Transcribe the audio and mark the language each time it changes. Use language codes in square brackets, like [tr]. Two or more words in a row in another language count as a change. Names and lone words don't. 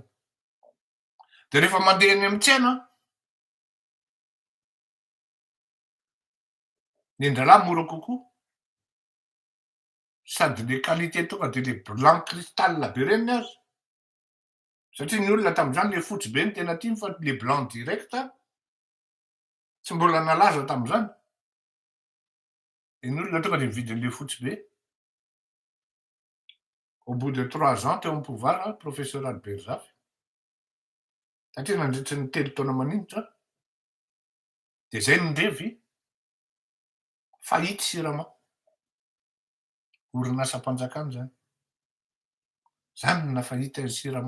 [mg] De rehefa mandeha eny amin'ny tsena ny endralahy mora kokoa sady le qualité tonga de [fr] le blanc cristal [mg] be reny azy. Satria ny olona tam'izany le fotsy be ny tena tiany fa [fr] le blanc direct [mg] tsy mbola nalaza tam'izany. Ny olona tonga de mividy an'le fotsy be. [fr] Au bout de 3 ans [mg] teo am-pouvoir [fr] professeur Albert Zafy. [mg] Satria nandritry ny 3 taona maninitra de zay nindrevy fahity sirama. Orinasam-panjakana zany. Zany no nafahita ny sirama.